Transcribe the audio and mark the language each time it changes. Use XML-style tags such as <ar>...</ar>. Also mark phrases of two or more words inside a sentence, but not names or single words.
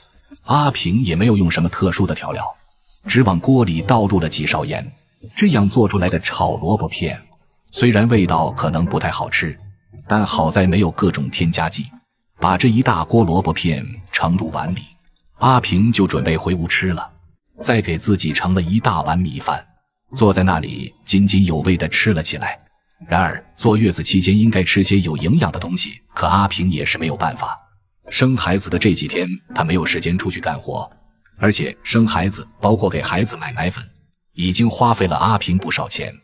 <zh>阿平也沒有用什麼特殊的調料，只往鍋裡倒入了幾勺鹽，這樣做出來的炒蘿蔔片雖然味道可能不太好吃，但好在沒有各種添加劑。把這一大鍋蘿蔔片盛入碗裡，阿平就準備回屋吃了。再給自己盛了一大碗米飯，坐在那裡津津有味地吃了起來。然而坐月子期間應該吃些有營養的東西，可阿平也是沒有辦法。生孩子的這幾天他沒有時間出去幹活，而且生孩子包括給孩子買奶粉已經花費了阿平不少錢。</zh>